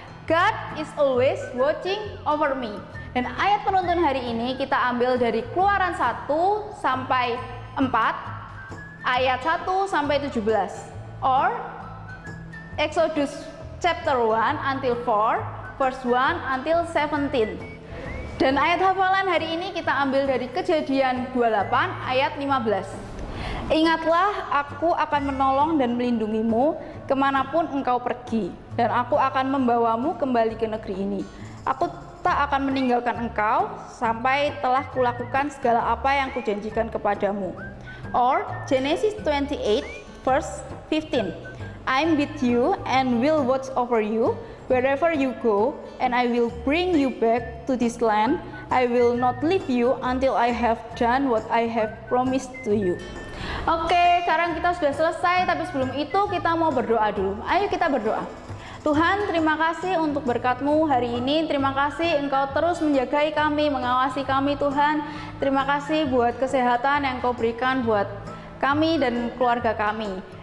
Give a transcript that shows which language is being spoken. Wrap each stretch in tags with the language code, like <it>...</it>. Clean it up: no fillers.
<en>God is always watching over me.</en> <id>Dan ayat penuntun hari ini kita ambil dari Keluaran 1 sampai 4, ayat 1 sampai 17.</id> <en>Or Exodus chapter 1 until 4, verse 1 until 17.</en> <id>Dan ayat hafalan hari ini kita ambil dari Kejadian 28 ayat 15. Ingatlah, aku akan menolong dan melindungimu kemanapun engkau pergi, dan aku akan membawamu kembali ke negeri ini. Aku tak akan meninggalkan engkau sampai telah kulakukan segala apa yang kujanjikan kepadamu.</id> <en>Or Genesis 28 verse 15. I'm with you and will watch over you wherever you go, and I will bring you back to this land. I will not leave you until I have done what I have promised to you.</en> <id>Oke, sekarang kita sudah selesai, tapi sebelum itu kita mau berdoa dulu. Ayo kita berdoa. Tuhan, terima kasih untuk berkat-Mu hari ini. Terima kasih Engkau terus menjagai kami, mengawasi kami Tuhan. Terima kasih buat kesehatan yang Engkau berikan buat kami dan keluarga kami.</id>